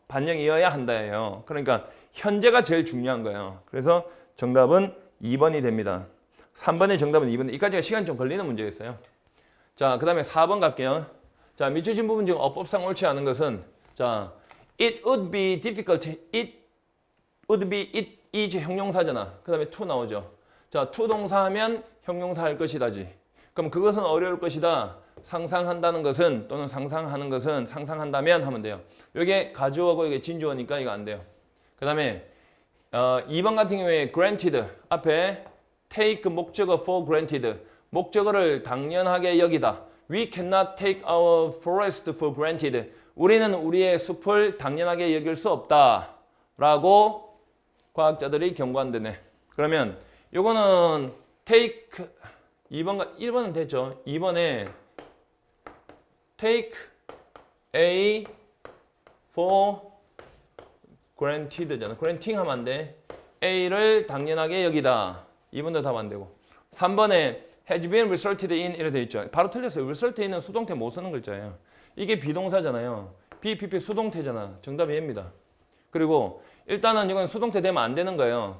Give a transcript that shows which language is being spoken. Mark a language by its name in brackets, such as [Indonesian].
[Korean] 반영이어야 한다예요. 그러니까 현재가 제일 중요한 거예요. 그래서 정답은 2번이 됩니다. 3번의 정답은 2번. 이까지가 시간이 좀 걸리는 문제였어요. 자, 그 다음에 4번 갈게요. 자, 밑줄진 부분 지금 어법상 옳지 않은 것은 자, [English] it would be difficult. it would be, it is [Korean] 형용사잖아. 그 다음에 to 나오죠. 자, to 동사 하면 형용사 할 것이다지. 그럼 그것은 어려울 것이다. 상상한다는 것은 또는 상상하는 것은 상상한다면 하면 돼요. 이게 가주어고 이게 진주어니까 이거 안 돼요. 그 다음에 2번 같은 경우에 granted 앞에 take 목적어 [English] for granted [Korean] 목적어를 당연하게 여기다. [English] We cannot take our forest for granted. [Korean] 우리는 우리의 숲을 당연하게 여길 수 없다. 라고 과학자들이 경고한다네. 그러면 요거는 take 1번은 됐죠. 2번에 [English] take A for granted [Korean] 잖아. granting 하면 안 돼. A를 당연하게 여기다. 2번도 답 안 되고. 3번에 [English] has been resulted in [Korean] 이렇게 돼 있죠. 바로 틀렸어요. [English] result in [Korean] 은 수동태 못 쓰는 글자예요. 이게 비동사잖아요. BPP 수동태잖아. 정답이 얘입니다. 그리고 일단은 이건 수동태 되면 안 되는 거예요.